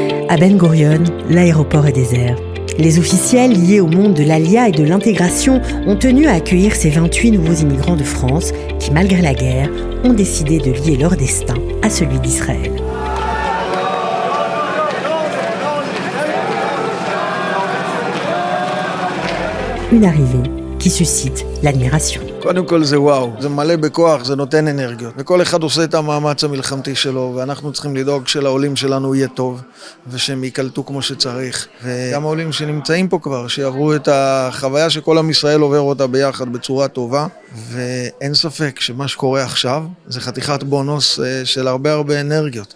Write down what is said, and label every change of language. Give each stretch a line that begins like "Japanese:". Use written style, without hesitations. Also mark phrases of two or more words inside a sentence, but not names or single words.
French: À Ben Gurion, l'aéroport est désert. Les officiels liés au monde de l'Alia et de l'intégration ont tenu à accueillir ces 28 nouveaux immigrants de France qui, malgré la guerre, ont décidé de lier leur destin à celui d'Israël. Une arrivée qui suscite l'admiration.
Hebrew: קודם כל זה וואו, זה מלא בכוח, זה נותן אנרגיות. וכל אחד עושה את המאמץ המלחמתי שלו, ואנחנו צריכים לדאוג שלעולים שלנו יהיה טוב, ושהם ייקלטו כמו שצריך. וגם העולים שנמצאים פה כבר, שיעברו את החוויה שכל עם ישראל עובר אותה ביחד בצורה טובה, ואין ספק שמה שקורה עכשיו, זה חתיכת בונוס של הרבה אנרגיות.